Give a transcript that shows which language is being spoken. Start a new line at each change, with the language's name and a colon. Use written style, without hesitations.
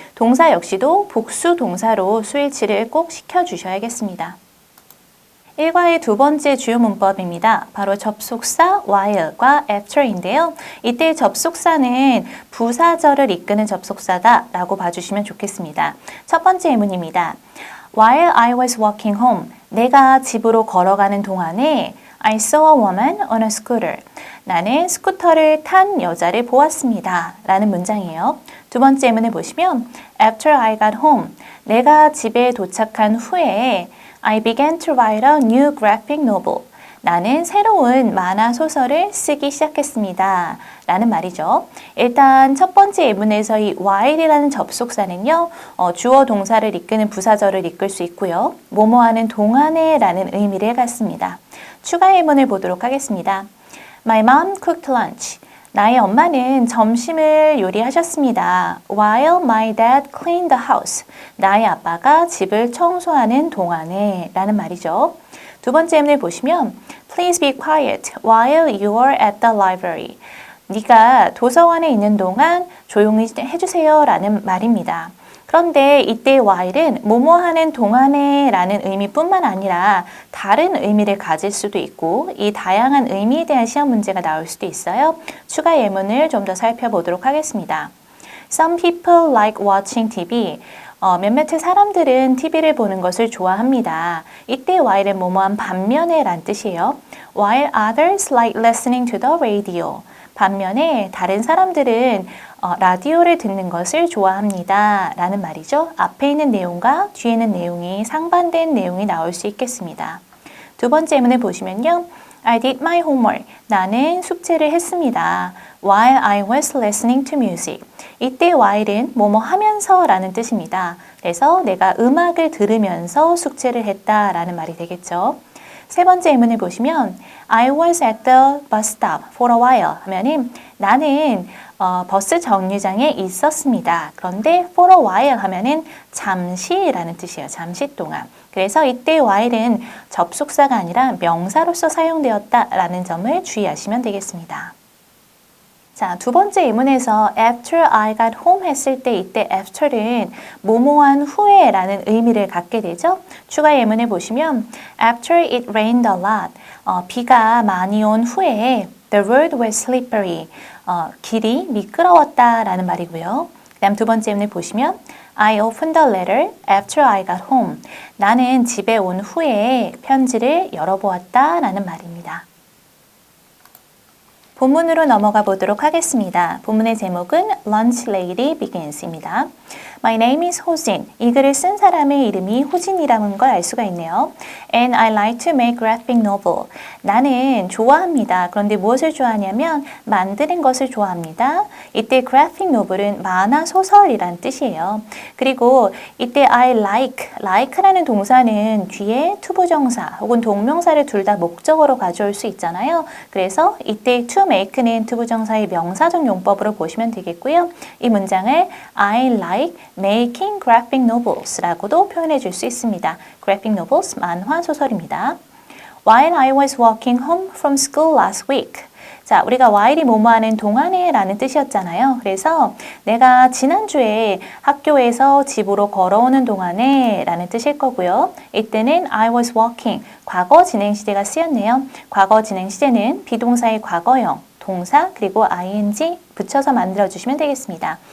Korean: 동사 역시도 복수 동사로 수일치를 꼭 시켜주셔야겠습니다. 1과의 두 번째 주요 문법입니다. 바로 접속사 while과 after인데요. 이때 접속사는 부사절을 이끄는 접속사다 라고 봐주시면 좋겠습니다. 첫 번째 예문입니다.
English: While I was walking home,
Korean: 내가 집으로 걸어가는 동안에
English: I saw a woman on a scooter.
Korean: 나는 스쿠터를 탄 여자를 보았습니다. 라는 문장이에요. 두 번째 예문을 보시면
English: After I got home,
Korean: 내가 집에 도착한 후에
English: I began to write a new graphic novel.
Korean: 나는 새로운 만화 소설을 쓰기 시작했습니다. 라는 말이죠. 일단 첫 번째 예문에서 이 while이라는 접속사는요. 주어 동사를 이끄는 부사절을 이끌 수 있고요. 뭐뭐하는 동안에 라는 의미를 갖습니다. 추가 예문을 보도록 하겠습니다.
English: My mom cooked lunch.
Korean: 나의 엄마는 점심을 요리하셨습니다.
English: While my dad cleaned the house.
Korean: 나의 아빠가 집을 청소하는 동안에 라는 말이죠. 두 번째 예문을 보시면
English: Please be quiet while you are at the library.
Korean: 네가 도서관에 있는 동안 조용히 해주세요 라는 말입니다. 그런데 이때 while은 뭐뭐하는 동안에 라는 의미뿐만 아니라 다른 의미를 가질 수도 있고 이 다양한 의미에 대한 시험 문제가 나올 수도 있어요. 추가 예문을 좀 더 살펴보도록 하겠습니다.
English: Some people like watching TV.
Korean: 몇몇의 사람들은 TV를 보는 것을 좋아합니다. 이때 while은 뭐뭐한 반면에 란 뜻이에요.
English: While others like listening to the radio.
Korean: 반면에 다른 사람들은 라디오를 듣는 것을 좋아합니다. 라는 말이죠. 앞에 있는 내용과 뒤에 있는 내용이 상반된 내용이 나올 수 있겠습니다. 두 번째 예문을 보시면요.
English: I did my homework.
Korean: 나는 숙제를 했습니다.
English: While I was listening to music.
Korean: 이때 while은 뭐뭐 하면서 라는 뜻입니다. 그래서 내가 음악을 들으면서 숙제를 했다 라는 말이 되겠죠. 세 번째 예문을 보시면
English: I was at the bus stop for a while
Korean: 하면은 나는 버스 정류장에 있었습니다. 그런데 for a while 하면은 잠시라는 뜻이에요. 잠시 동안. 그래서 이때 while은 접속사가 아니라 명사로서 사용되었다라는 점을 주의하시면 되겠습니다. 자, 두 번째 예문에서
English: after I got home
Korean: 했을 때 이때 after는 뭐뭐한 후에 라는 의미를 갖게 되죠. 추가 예문을 보시면
English: after it rained a lot.
Korean: 비가 많이 온 후에
English: the road was slippery.
Korean: 길이 미끄러웠다 라는 말이고요. 그 다음 두 번째 예문을 보시면
English: I opened the letter after I got home.
Korean: 나는 집에 온 후에 편지를 열어보았다 라는 말입니다. 본문으로 넘어가 보도록 하겠습니다. 본문의 제목은 Lunch Lady Begins입니다.
English: My name is 호진.
Korean: 이 글을 쓴 사람의 이름이 호진이라는 걸 알 수가 있네요.
English: And I like to make graphic novel.
Korean: 나는 좋아합니다. 그런데 무엇을 좋아하냐면 만드는 것을 좋아합니다. 이때 graphic novel은 만화 소설이란 뜻이에요. 그리고 이때 I like라는 동사는 뒤에 투부정사 혹은 동명사를 둘 다 목적어로 가져올 수 있잖아요. 그래서 이때 to make는 투부정사의 명사적 용법으로 보시면 되겠고요. 이 문장을
English: I like making graphic novels
Korean: 라고도 표현해 줄 수 있습니다. graphic novels, 만화 소설입니다.
English: While I was walking home from school last week.
Korean: 자, 우리가 while이 뭐뭐하는 동안에 라는 뜻이었잖아요. 그래서 내가 지난주에 학교에서 집으로 걸어오는 동안에 라는 뜻일 거고요. 이때는
English: I was walking,
Korean: 과거 진행시제가 쓰였네요. 과거 진행시제는 비동사의 과거형, 동사 그리고 ing 붙여서 만들어주시면 되겠습니다.